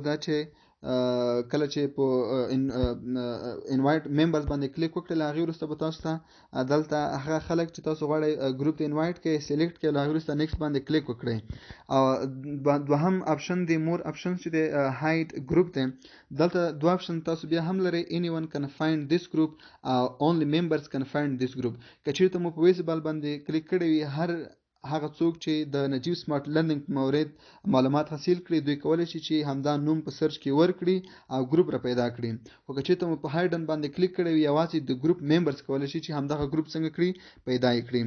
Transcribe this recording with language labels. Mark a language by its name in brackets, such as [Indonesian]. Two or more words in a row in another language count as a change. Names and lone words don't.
[Pashto] دا چې کله چې په [English] invite members [Pashto] باندې کلیک وکړئ، له هغې وروسته به تاسو ته دلته هغه خلک چې تاسو غواړئ ګروپ ته انوایټ کړئ سلیکټ کړئ، له هغې وروسته نیکسټ باندې کلیک وکړئ. او دوهم اپشن دی [English] more option [Pashto] چې دی [English] hide group [Pashto] دی. دلته دوه اپشن تاسو بیا هم لرئ، [English] anyone can find this group او only members can find this group. [Pashto] که چېرته مو په ویزیبل باندې کلیک کړی وي، هر هغه څوک چې د نجیب سمارټ لرنینګ په مورد معلومات حاصل کړي دوی کولی شي چې همدا نوم په سرچ کې ورکړي او ګروپ را پیدا کړي. خو که چېرته مو په هایډن باندې کلیک کړی وي، یوازې د [English] group members [Pashto] کولی شي چې همدغه ګروپ څنګه کړي پیدا یې کړي.